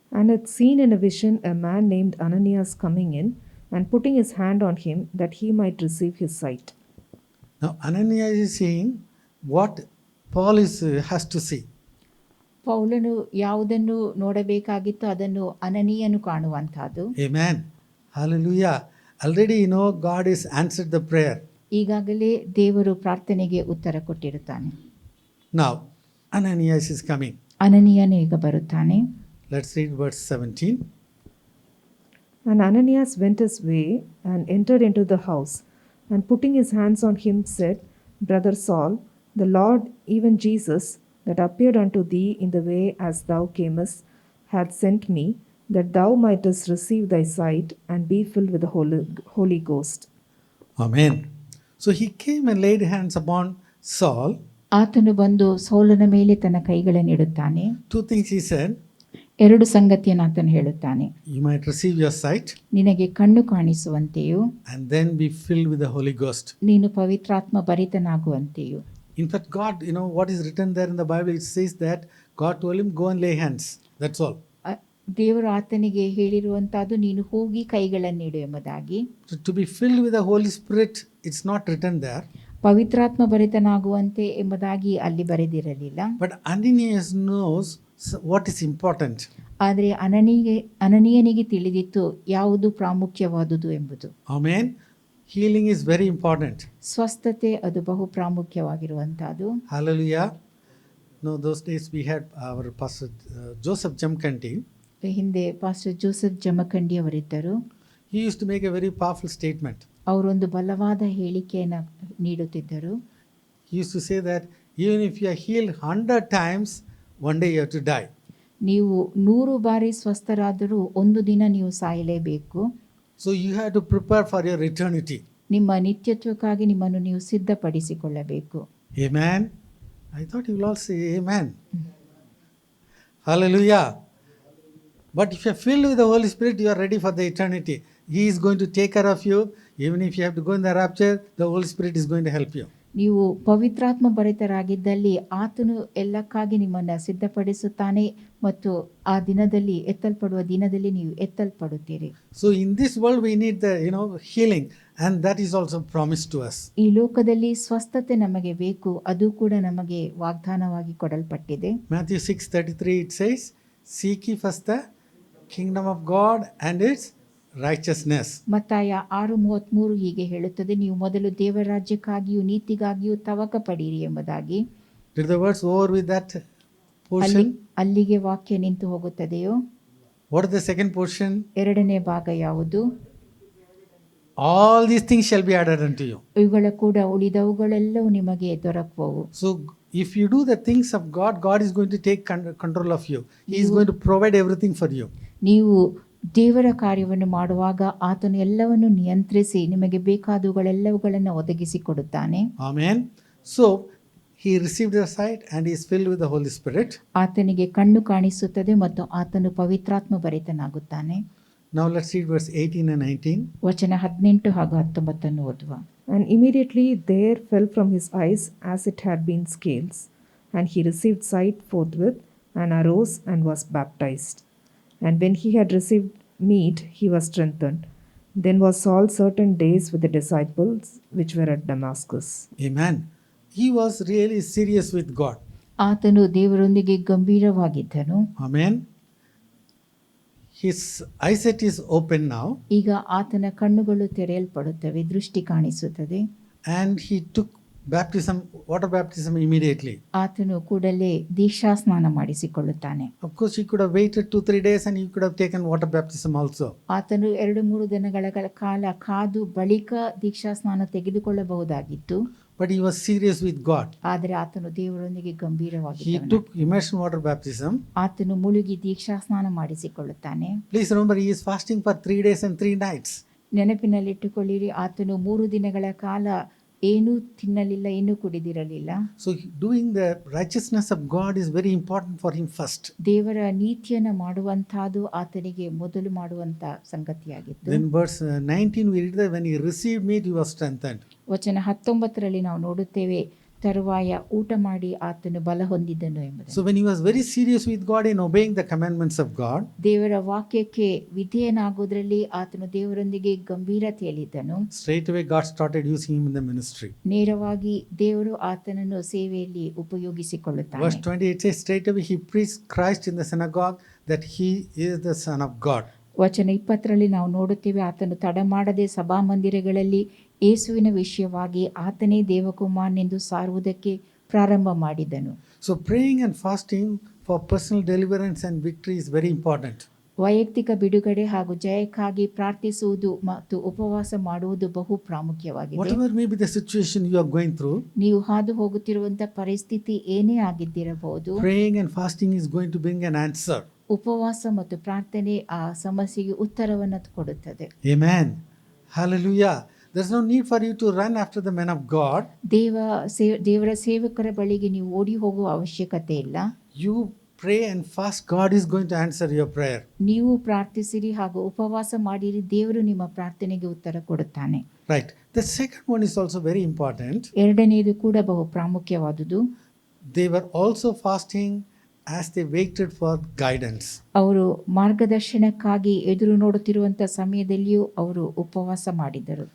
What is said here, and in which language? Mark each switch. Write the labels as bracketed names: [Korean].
[English] And had seen in a vision a man named Ananias coming in and putting his hand on him that he might receive his sight. Now Ananias is saying what Paul has to see. [Kannada] ಪೌಲನು ಯಾವುದನ್ನು ನೋಡಬೇಕಾಗಿತ್ತು ಅದನ್ನು ಅನನೀಯನು ಕಾಣುವಂತಹದ್ದು. [English] Amen. Hallelujah. Already God has answered the prayer. [Kannada] ಈಗಾಗಲೇ ದೇವರು ಪ್ರಾರ್ಥನೆಗೆ ಉತ್ತರ ಕೊಟ್ಟಿರುತ್ತಾನೆ. [English] Now Ananias is coming. [Kannada] ಅನನೀಯನು ಈಗ ಬರುತ್ತಾನೆ. [English] Let's read verse 17. And Ananias went his way and entered into the house, and putting his hands on him said, Brother Saul, the Lord, even Jesus, that appeared unto thee in the way as thou camest, hath sent me, that thou mightest receive thy sight and be filled with the Holy Ghost. Amen. So he came and laid hands upon Saul. [Kannada] ಆತನು ಬಂದು ಸೌಲನ ಮೇಲೆ ತನ್ನ ಕೈಗಳನ್ನಿಡುತ್ತಾನೆ. [English] Two things he said. [Kannada] ಎರಡು ಸಂಗತಿಯನ್ನು ಆತನು ಹೇಳುತ್ತಾನೆ. [English] You might receive your sight. [Kannada] ನಿನಗೆ ಕಣ್ಣು ಕಾಣಿಸುವಂತೆಯೂ [English] And then be filled with the Holy Ghost. [Kannada] ನೀನು ಪವಿತ್ರಾತ್ಮ ಭರಿತನಾಗುವಂತೆಯೂ. [English] In fact, God, what is written there in the Bible, it says that God told him, go and lay hands. That's all. [Kannada] ದೇವರು ಆತನಿಗೆ ಹೇಳಿರುವಂತಹದ್ದು ನೀನು ಹೋಗಿ ಕೈಗಳನ್ನಿಡು ಎಂಬುದಾಗಿ. [English] So to be filled with the Holy Spirit, it's not written there. [Kannada] ಪವಿತ್ರಾತ್ಮ ಭರಿತನಾಗುವಂತೆ ಎಂಬುದಾಗಿ ಅಲ್ಲಿ ಬರೆದಿರಲಿಲ್ಲ. [English] But Ananias knows what is important. [Kannada] ಆದರೆ ಅನನೀಯನಿಗೆ ತಿಳಿದಿತ್ತು ಯಾವುದು ಪ್ರಾಮುಖ್ಯವಾದುದು ಎಂಬುದು. [English] Amen. Healing is very important. [Kannada] ಸ್ವಸ್ಥತೆ ಅದು ಬಹು ಪ್ರಾಮುಖ್ಯವಾಗಿರುವಂತಹದ್ದು. [English] Hallelujah. No, those days we had our pastor Joseph Jamkanti. [Kannada] ಹಿಂದೆ pastor Joseph Jamkhandi ಅವರಿದ್ದರು. [English] He used to make a very powerful statement. [Kannada] ಅವರೊಂದು ಬಲವಾದ ಹೇಳಿಕೆಯನ್ನು ನೀಡುತ್ತಿದ್ದರು. [English] He used to say that even if you are healed 100 times, one day you have to die. [Kannada] ನೀವು 100 ಬಾರಿ ಸ್ವಸ್ಥರಾದರೂ ಒಂದು ದಿನ ನೀವು ಸಾಯಲೇಬೇಕು. [English] So you have to prepare for your eternity. [Kannada] ನಿಮ್ಮ ನಿತ್ಯತ್ವಕ್ಕಾಗಿ ನಿಮ್ಮನ್ನು ನೀವು ಸಿದ್ಧಪಡಿಸಿಕೊಳ್ಳಬೇಕು. [English] Amen. I thought you will all say amen. Hallelujah. But if you are filled with the Holy Spirit, you are ready for the eternity. He is going to take care of you. Even if you have to go in the rapture, the Holy Spirit is going to help you. [Kannada] ನೀವು ಪವಿತ್ರಾತ್ಮ ಭರಿತರಾಗಿದ್ದಲ್ಲಿ ಆತನು ಎಲ್ಲಕ್ಕಾಗಿ ನಿಮ್ಮನ್ನು ಸಿದ್ಧಪಡಿಸುತ್ತಾನೆ ಮತ್ತು ಆ ದಿನದಲ್ಲಿ ಎತ್ತಲ್ಪಡುವ ದಿನದಲ್ಲಿ ನೀವು ಎತ್ತಲ್ಪಡುತ್ತೀರಿ. [English] So in this world we need the healing, and that is also promised to us. [Kannada] ಈ ಲೋಕದಲ್ಲಿ ಸ್ವಸ್ಥತೆ ನಮಗೆ ಬೇಕು, ಅದು ಕೂಡ ನಮಗೆ ವಾಗ್ದಾನವಾಗಿ ಕೊಡಲ್ಪಟ್ಟಿದೆ. [English] Matthew 6:33 it says, seek ye first the kingdom of God and its righteousness. [Kannada] ಮತ್ತಾಯ 6:33 ಹೀಗೆ ಹೇಳುತ್ತದೆ, ನೀವು ಮೊದಲು ದೇವರ ರಾಜ್ಯಕ್ಕಾಗಿಯೂ ನೀತಿಗಾಗಿಯೂ ತವಕ ಪಡಿರಿ ಎಂಬುದಾಗಿ. [English] Did the words over with that portion? [Kannada] ಅಲ್ಲಿಗೆ ವಾಕ್ಯ ನಿಂತು ಹೋಗುತ್ತದೆಯೋ? [English] What is the second portion? [Kannada] ಎರಡನೇ ಭಾಗ ಯಾವುದು? [English] All these things shall be added unto you. [Kannada] ಇವುಗಳ ಕೂಡ ಉಳಿದವುಗಳೆಲ್ಲವೂ ನಿಮಗೆ ದೊರಕುವವು. [English] So if you do the things of God, God is going to take control of you. He is going to provide everything for you. [Kannada] ನೀವು ದೇವರ ಕಾರ್ಯವನ್ನು ಮಾಡುವಾಗ ಆತನು ಎಲ್ಲವನ್ನು ನಿಯಂತ್ರಿಸಿ ನಿಮಗೆ ಬೇಕಾದವುಗಳೆಲ್ಲವುಗಳನ್ನು ಒದಗಿಸಿಕೊಡುತ್ತಾನೆ. [English] Amen. So he received the sight and he is filled with the Holy Spirit. [Kannada] ಆತನಿಗೆ ಕಣ್ಣು ಕಾಣಿಸುತ್ತದೆ ಮತ್ತು ಆತನು ಪವಿತ್ರಾತ್ಮ ಭರಿತನಾಗುತ್ತಾನೆ. [English] Now let's read verse 18 and 19. [Kannada] ವಚನ 18 ಹಾಗೂ 19 ಓದುವ. [English] And immediately there fell from his eyes as it had been scales, and he received sight forthwith, and arose and was baptized. And when he had received meat, he was strengthened. Then was Saul certain days with the disciples which were at Damascus. Amen. He was really serious with God. [Kannada] ಆತನು ದೇವರೊಂದಿಗೆ ಗಂಭೀರವಾಗಿದ್ದನು. [English] Amen. His eyesight is open now. [Kannada] ಈಗ ಆತನ ಕಣ್ಣುಗಳು ತೆರೆಯಲ್ಪಡುತ್ತವೆ, ದೃಷ್ಟಿ ಕಾಣಿಸುತ್ತದೆ. [English] And he took water baptism immediately. [Kannada] ಆತನು ಕೂಡಲೇ ದೀಕ್ಷಾಸ್ನಾನ ಮಾಡಿಸಿಕೊಳ್ಳುತ್ತಾನೆ. [English] Of course, he could have waited 2-3 days and he could have taken water baptism also. [Kannada] ಆತನು 2-3 ದಿನಗಳ ಕಾಲ ಕಾದು ಬಳಿಕ ದೀಕ್ಷಾಸ್ನಾನ ತೆಗೆದುಕೊಳ್ಳಬಹುದಾಗಿತ್ತು. [English] But he was serious with God. [Kannada] ಆದರೆ ಆತನು ದೇವರೊಂದಿಗೆ [English] He [Kannada] ಗಂಭೀರವಾಗಿದ್ದನು. [English] took immersion water baptism. [Kannada] ಆತನು ಮುಳುಗಿ ದೀಕ್ಷಾಸ್ನಾನ ಮಾಡಿಸಿಕೊಳ್ಳುತ್ತಾನೆ. [English] Please remember, he is fasting for 3 days and 3 nights. [Kannada] ನೆನಪಿನಲ್ಲಿಟ್ಟುಕೊಳ್ಳಿರಿ, ಆತನು 3 ದಿನಗಳ ಕಾಲ ಏನೂ ತಿನ್ನಲಿಲ್ಲ, ಏನೂ ಕುಡಿದಿರಲಿಲ್ಲ. [English] So doing the righteousness of God is very important for him first. [Kannada] ದೇವರ ನೀತಿಯನ್ನು ಮಾಡುವಂತಹದ್ದು ಆತನಿಗೆ ಮೊದಲು ಮಾಡುವಂತ ಸಂಗತಿಯಾಗಿತ್ತು. [English] Then verse 19 we read that when he received meat he was strengthened. [Kannada] ವಚನ 19ರಲ್ಲಿ ನಾವು ನೋಡುತ್ತೇವೆ, ತರುವಾಯ ಊಟ ಮಾಡಿ ಆತನು ಬಲ ಹೊಂದಿದ್ದನು ಎಂಬುದು. [English] So when he was very serious with God in obeying the commandments of God, [Kannada] ದೇವರ ವಾಕ್ಯಕ್ಕೆ ವಿಧೇಯನಾಗುವುದರಲ್ಲಿ ಆತನು ದೇವರೊಂದಿಗೆ ಗಂಭೀರತೆಯಲ್ಲಿದ್ದನು. [English] straight away God started using him in the ministry. [Kannada] ನೇರವಾಗಿ ದೇವರು ಆತನನ್ನು ಸೇವೆಯಲ್ಲಿ ಉಪಯೋಗಿಸಿಕೊಳ್ಳುತ್ತಾನೆ. [English] Verse 28 says, straight away he preached Christ in the synagogue that he is the Son of God. [Kannada] ವಚನ 20ರಲ್ಲಿ ನಾವು ನೋಡುತ್ತೇವೆ, ಆತನು ತಡಮಾಡದೆ ಸಭಾಮಂದಿರಗಳಲ್ಲಿ ಯೇಸುವಿನ ವಿಷಯವಾಗಿ ಆತನೇ ದೇವಕುಮಾರನೆಂದು ಸಾರುವುದಕ್ಕೆ ಪ್ರಾರಂಭ ಮಾಡಿದನು. [English] So praying and fasting for personal deliverance and victory is very important. [Kannada] ವೈಯಕ್ತಿಕ ಬಿಡುಗಡೆ ಹಾಗೂ ಜಯಕ್ಕಾಗಿ ಪ್ರಾರ್ಥಿಸುವುದು ಮತ್ತು ಉಪವಾಸ ಮಾಡುವುದು ಬಹು ಪ್ರಾಮುಖ್ಯವಾಗಿದೆ. [English] Whatever may be the situation you are going through, [Kannada] ನೀವು ಹಾದು ಹೋಗುತ್ತಿರುವಂತಹ ಪರಿಸ್ಥಿತಿ ಏನೇ ಆಗಿದ್ದಿರಬಹುದು, [English] praying and fasting is going to bring an answer. [Kannada] ಉಪವಾಸ ಮತ್ತು ಪ್ರಾರ್ಥನೆ ಆ ಸಮಸ್ಯೆಗೆ ಉತ್ತರವನ್ನು ಕೊಡುತ್ತದೆ. [English] Amen. Hallelujah. There's no need for you to run after the men of God. [Kannada] ದೇವರ ಸೇವಕರ ಬಳಿಗೆ ನೀವು ಓಡಿ ಹೋಗುವ ಅವಶ್ಯಕತೆ ಇಲ್ಲ. [English] You pray and fast, God is going to answer your prayer. [Kannada] ನೀವು ಪ್ರಾರ್ಥಿಸಿರಿ ಹಾಗೂ ಉಪವಾಸ ಮಾಡಿರಿ, ದೇವರು ನಿಮ್ಮ ಪ್ರಾರ್ಥನೆಗೆ ಉತ್ತರ ಕೊಡುತ್ತಾನೆ. [English] Right. The second one is also very important. [Kannada] ಎರಡನೆಯದು ಕೂಡ ಬಹು ಪ್ರಾಮುಖ್ಯವಾದುದು. [English] They were also fasting as they waited for guidance. [Kannada] ಅವರು ಮಾರ್ಗದರ್ಶನಕ್ಕಾಗಿ ಎದುರು ನೋಡುತ್ತಿರುವಂತಹ ಸಮಯದಲ್ಲಿಯೂ ಅವರು ಉಪವಾಸ ಮಾಡಿದರು.